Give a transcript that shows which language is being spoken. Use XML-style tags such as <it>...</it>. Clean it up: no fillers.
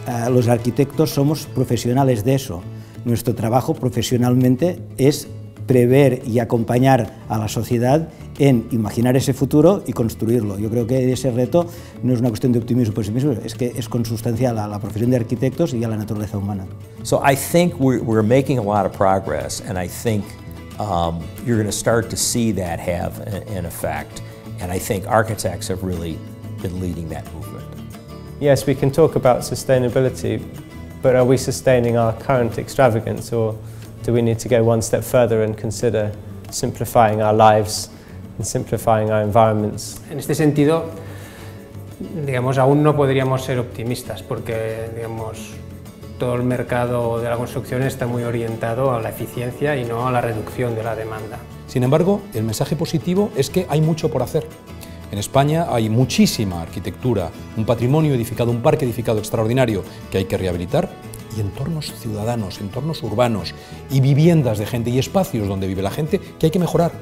<es>Los arquitectos somos profesionales de eso. Nuestro trabajo profesionalmente es prever y acompañar a la sociedad en imaginar ese futuro y construirlo. Yo creo que ese reto no es una cuestión de optimismo o pesimismo, es que es consustancial a la profesión de arquitectos y a la naturaleza humana.</es> <en>So I think we're making a lot of progress, and I think you're going to start to see that have an effect, and I think architects have really been leading that movement. Yes, we can talk about sustainability, but are we sustaining our current extravagance, or do we need to go one step further and consider simplifying our lives and simplifying our environments?</en> <es>En este sentido, digamos, aún no podríamos ser optimistas porque, digamos, todo el mercado de la construcción está muy orientado a la eficiencia y no a la reducción de la demanda. Sin embargo, el mensaje positivo es que hay mucho por hacer. En España hay muchísima arquitectura, un patrimonio edificado, un parque edificado extraordinario que hay que rehabilitar, y entornos ciudadanos, entornos urbanos y viviendas de gente y espacios donde vive la gente que hay que mejorar.</es>